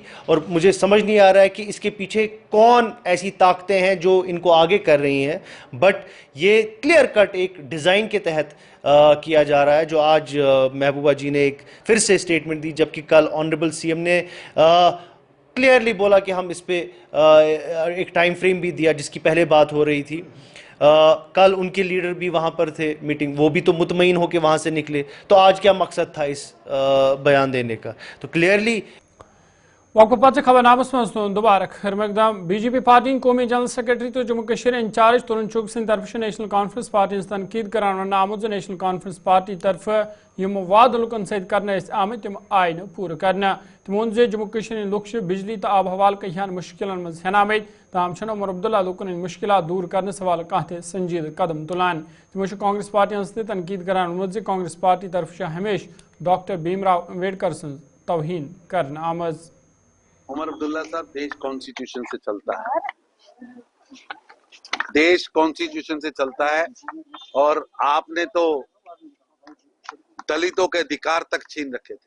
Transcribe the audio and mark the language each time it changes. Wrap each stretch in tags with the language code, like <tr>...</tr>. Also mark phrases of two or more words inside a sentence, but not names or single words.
<ur>اور مجھے سمجھ نہیں آ رہا ہے کہ اس کے پیچھے کون ایسی طاقتیں ہیں جو ان کو آگے کر رہی ہیں، بٹ یہ</ur> <en>clear cut</en> <ur>ایک ڈیزائن کے تحت کیا جا رہا ہے، جو آج محبوبہ جی نے ایک پھر سے اسٹیٹمنٹ دی، جبکہ کل آنریبل سی ایم نے کلیئرلی بولا کہ ہم اس پہ ایک</ur> <en>time frame</en> <ur>بھی دیا جس کی پہلے بات ہو رہی تھی. کل ان کے لیڈر بھی وہاں پر تھے میٹنگ، وہ بھی تو مطمئن ہو کے وہاں سے نکلے. تو آج کیا مقصد تھا اس بیان دینے کا؟ تو کلیئرلی</ur> <ks>وقت پتہ خبر نامس من دوبارہ خیر مقدام. بی جے پی پارٹی قومی</ks> <en>General Secretary</en> <ks>تو جموں کشمیر انچارج ترون چوک سند طرف نیشنل کانفرنس پارٹی ہز تنقید کران ون آمت نیشنل کانفرنس پارٹی طرف یم وعدہ لکن ست کرنے آمت تم آئی نا پور کرنا. تم وون جموں کشمیر لوک بجلی تو آب حوالہ کہان مشکلن مز ہین آمت، تاہم عمر عبداللہ لوکن مشکلات دور کرنے حوالہ کھانا سنجیدہ قدم تلان. تمو کانگریس پارٹی ہز تہ تنقید کران وونمت کانگریس پارٹی طرف ہمیشہ ڈاکٹر بھیم راؤ امبیڈکر سن توہین کرنا آمز.</ks> <ur>عمر عبداللہ صاحب، دیش کانسٹیٹیوشن سے چلتا ہے، دیش کانسٹیٹیوشن سے چلتا ہے، اور آپ نے تو دلتوں کے ادھیکار تک چھین رکھے تھے.</ur>